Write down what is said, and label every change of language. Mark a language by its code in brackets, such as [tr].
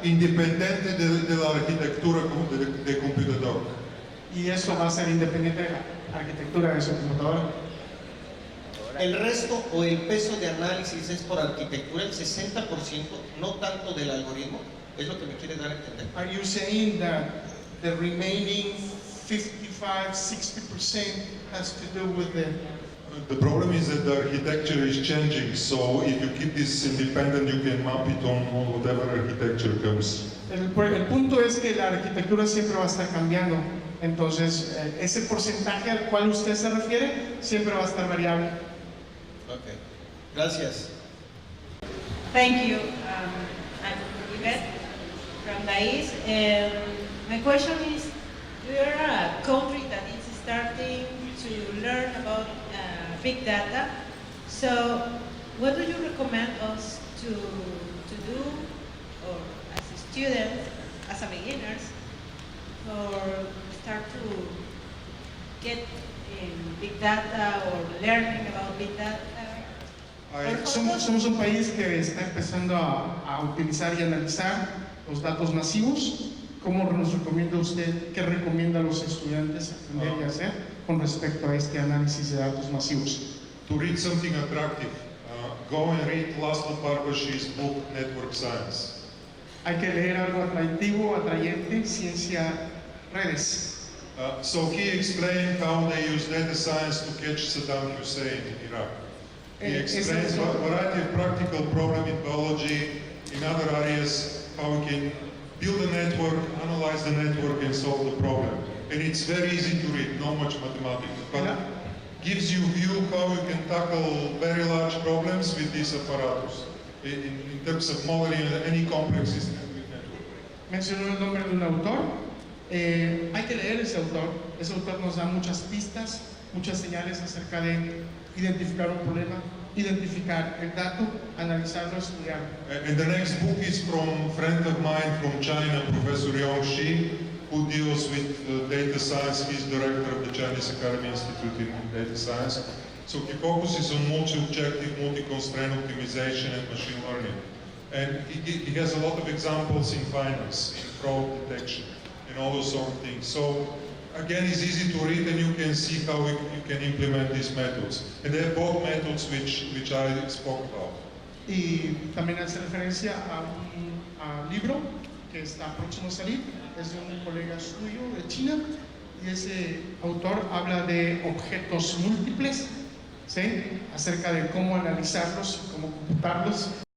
[es] Independiente de la arquitectura de computador. Y eso va a ser independiente de la arquitectura de su computadora. El resto o el peso de análisis es por arquitectura, el 60%, no tanto del algoritmo, es lo que me quiere dar a entender. [en] Are you saying that the remaining 55-60% has to do with The problem is that the architecture is changing, so if you keep this independent, you can map it on whatever architecture comes. [es] el punto es que la arquitectura siempre va a estar cambiando, entonces ese porcentaje al cual usted se refiere siempre va a estar variable. Ok, gracias. [en] Thank you. I'm Yvette from DAIS. My question is, we are a country that is starting to learn about big data. So, what do you recommend us to do, or as a student, as a beginners, or start to get in big data or learning about big data? [es] Somos un país que está empezando a utilizar y analizar los datos masivos. ¿Cómo nos recomienda usted, qué recomienda a los estudiantes aprender y hacer con respecto a este análisis de datos masivos? [en] To read something attractive, go and read Laszlo Barbashi's book Network Science. [es] Hay que leer algo atractivo, atrayente, ciencia, redes. [en] So he explained how they use data science to catch Saddam Hussein in Iraq. He explains a variety of practical problems in biology, in other areas, how we can build a network, analyze the network and solve the problem. And it's very easy to read, not much mathematics, but gives you view how you can tackle very large problems with these apparatus in terms of modeling any complex system with network. [es] Mencionó el nombre de un autor. Hay que leer ese autor. Ese autor nos da muchas pistas, muchas señales acerca de identificar un problema, identificar el dato, analizarlo, estudiarlo. [en] And the next book is from a friend of mine from China, Professor Yong Shi, who deals with data science. He's director of the Chinese Academy Institute in Data Science. So he focuses on multi-objective, multi-constraint optimization and machine learning. And he has a lot of examples in finance, in fraud detection, and all those sort of things. So again, it's easy to read and you can see how you can implement these methods. And they're both methods which I spoke about. [es] Y también hace referencia a un libro que está próximo a salir, es de un colega suyo de China, y ese autor habla de objetos múltiples, ¿sí? Acerca de cómo analizarlos, cómo computarlos.